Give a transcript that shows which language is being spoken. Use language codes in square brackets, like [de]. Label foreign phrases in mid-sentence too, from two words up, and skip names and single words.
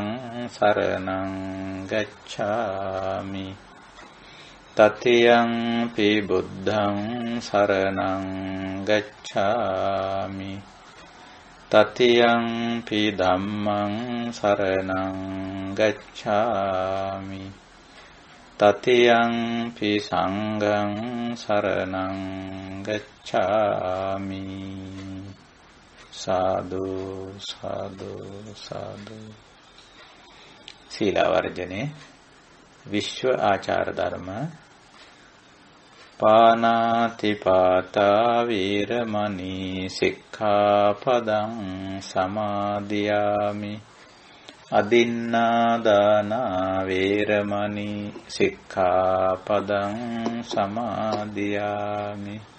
[pi] සරණං ගච්ඡාමි, တတိယံ පි බුද්ධං සරණං ගච්ඡාමි, တတိယံ පි ධම්මං සරණං ගච්ඡාමි, တတိယံ පි සංඝං සරණං ගච්ඡාමි. [si] සාදු සාදු සාදු. සීලාවර්ජනේ විශ්ව ආචාර ධර්ම. [pi] පානාතිපාතා වීරමණී සික්ඛාපදං සමාදියාමි, අදින්නාදානා වේරමණී සික්ඛාපදං සමාදියාමි,